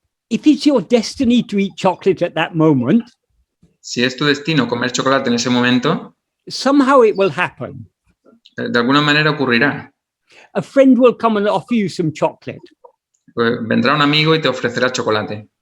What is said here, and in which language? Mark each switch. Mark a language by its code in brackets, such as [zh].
[en] If it's your destiny to eat chocolate at that moment, [es] si es tu destino comer chocolate en ese momento, [en] somehow it will happen. [es] De alguna manera ocurrirá. [en] A friend will come and offer you some chocolate. [es] Pues vendrá un amigo y te ofrecerá chocolate.